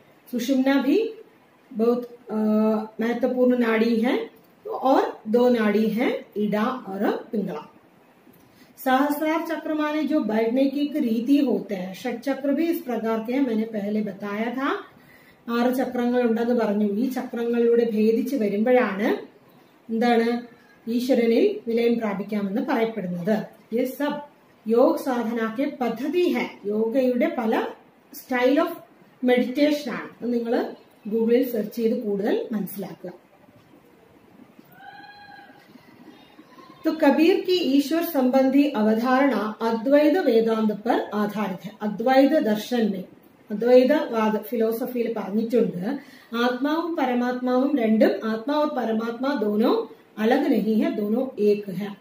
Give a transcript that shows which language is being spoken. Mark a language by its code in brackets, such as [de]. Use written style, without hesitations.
[hi] सुषुम्ना भी बहुत महत्वपूर्ण नाड़ी है और 2 नाड़ी है इडा और पिंगला। सहस्रार चक्र माने जो बैठने की एक रीति होते हैं। षट चक्र भी इस प्रकार के हैं, मैंने पहले बताया था। [ml] 6 ചക്രങ്ങൾ ഉണ്ടെന്ന് പറഞ്ഞു। ഈ ചക്രങ്ങളിലൂടെ ഭേദിച്ച് വരുമ്പോഴാണ് എന്താണ് ഈശ്വരനിൽ വിലയം പ്രാപിക്കാമെന്ന് പറയപ്പെടുന്നത്। [hi] ये सब योग साधना के पद्धति है। [ml] യോഗയുടെ പല സ്റ്റൈൽ ഓഫ് മെഡിറ്റേഷൻ ആണ്। നിങ്ങൾ ഗൂഗിളിൽ സെർച്ച് ചെയ്ത് കൂടുതൽ മനസ്സിലാക്കുക। [hi] तो कबीर की ईश्वर संबंधी अवधारणा अद्वैत वेदांत पर आधारित है। अद्वैत दर्शन में अद्वैतवाद फिलोसफिയിൽ [ml] പറഞ്ഞിട്ടുണ്ട് [hi] आत्माവും परमात्माവും [ml] രണ്ടും, [hi] आत्मा और परमात्मा दोनों अलग नहीं है, दोनों एक है।